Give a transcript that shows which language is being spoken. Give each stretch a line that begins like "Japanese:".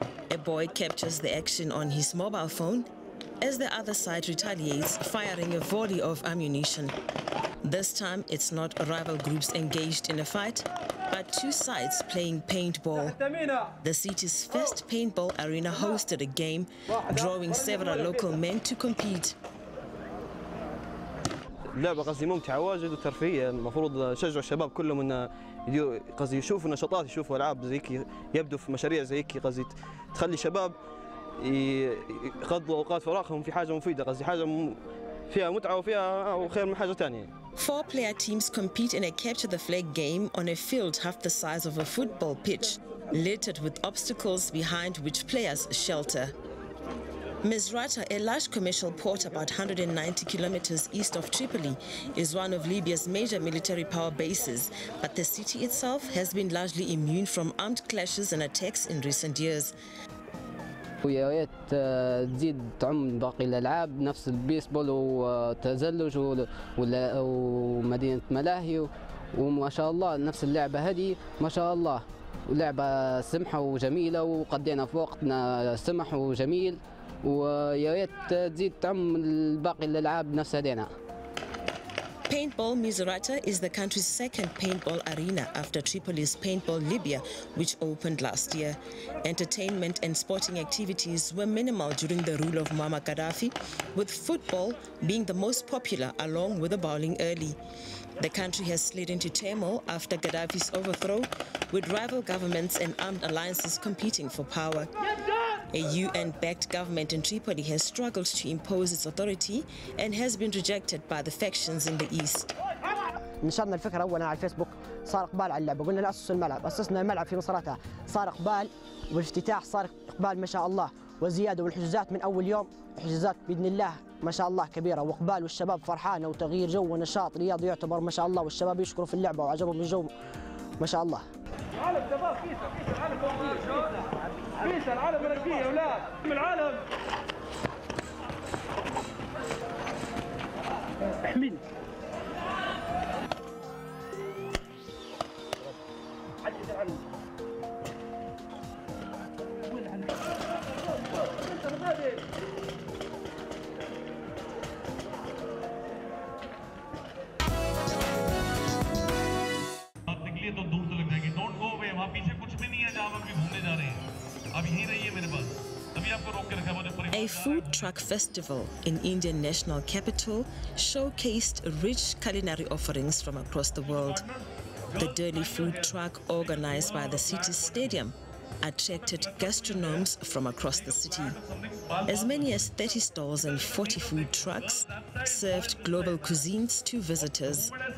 English: A boy captures the action on his mobile phone as the other side retaliates, firing a volley of ammunition. This time, it's not rival groups engaged in a fight, but two sides playing paintball. The city's first paintball arena hosted a game, drawing several local men to compete.
Arabic: اللعبة قصدي ممتعة واجد وترفيهية، المفروض نشجع الشباب كلهم انه قصدي يشوفوا نشاطات، يشوفوا العاب زي كي، يبدوا في مشاريع زي كي، قصدي تخلي الشباب يقضوا اوقات فراغهم في حاجة مفيدة، قصدي حاجة فيها متعة وفيها خير من حاجة ثانية.
English: 4-player teams compete in a capture the flag game on a field half the size of a football pitch, littered with obstacles behind which players shelter. Misrata, a large commercial port about 190 kilometers east of Tripoli, is one of Libya's major military power bases, but the city itself has been largely immune from armed clashes and attacks in recent years.
Arabic: ويا ريت تزيد تعم باقي الالعاب نفس البيسبول والتزلج ومدينه ملاهي، وما شاء الله نفس اللعبه هذه ما شاء الله، ولعبه سمحه وجميله وقضينا في وقتنا سمح وجميل، ويا ريت تزيد تعم باقي الالعاب نفس هذينا.
English: Paintball Misrata is the country's second paintball arena after Tripoli's Paintball Libya, which opened last year. Entertainment and sporting activities were minimal during the rule of Muammar Gaddafi, with football being the most popular along with the bowling early. The country has slid into turmoil after Gaddafi's overthrow, with rival governments and armed alliances competing for power. A UN-backed government in Tripoli has struggled to impose its authority and has been rejected by the factions in the east.
Arabic: نشرنا الفكرة أولا على الفيسبوك، صار إقبال على اللعبة، قلنا نأسس الملعب، أسسنا الملعب في مصراتها، صار إقبال والافتتاح صار إقبال ما شاء الله وزيادة، والحجوزات من أول يوم حجوزات بإذن الله ما شاء الله كبيرة وإقبال، والشباب فرحانة وتغيير جو ونشاط رياضي يعتبر ما شاء الله، والشباب يشكروا في اللعبة وعجبهم الجو ما شاء الله. العالم شباب كيس العالم مركيه يا اولاد من العالم احمل عجز العالم
Hindi: तो दूर से लग जाएगी।
English: don't go away,
Hindi: वहां पीछे कुछ भी नहीं है जहां आप घूमने जा रहे हैं। अब यहीं रहिए मेरे पास, अभी आपको रोक के रखा है वो जो परिवार।
English: A food truck festival in Indian national capital showcased rich culinary offerings from across the world. The Delhi food truck, organized by the city's stadium, attracted gastronomes from across the city. As many as 30 stalls and 40 food trucks served global cuisines to visitors.